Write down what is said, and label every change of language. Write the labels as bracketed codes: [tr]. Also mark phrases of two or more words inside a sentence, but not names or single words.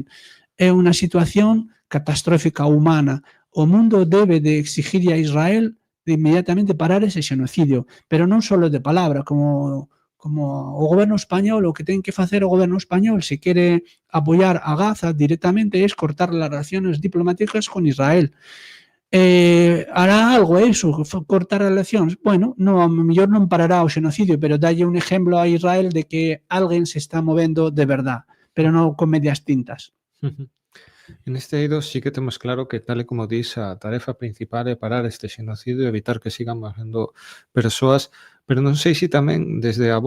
[gl] É unha situación catastrófica humana. O mundo debe de exigir a Israel de inmediatamente parar ese xenocidio, pero non só de palabra, como o goberno español. O que ten que facer o goberno español, se quere apoiar a Gaza directamente, é cortar as relaciones diplomáticas con Israel. [es] Hará algo eso, [gl] cortar as relacións? Bueno, a mellor non parará o xenocidio, pero dalle un exemplo a Israel de que alguén se está movendo de verdad, pero non con medias tintas. En este eido sí que temos claro que, tal e como dis, a tarefa principal é parar este xenocidio e evitar que sigan morrendo persoas, pero non sei se tamén desde a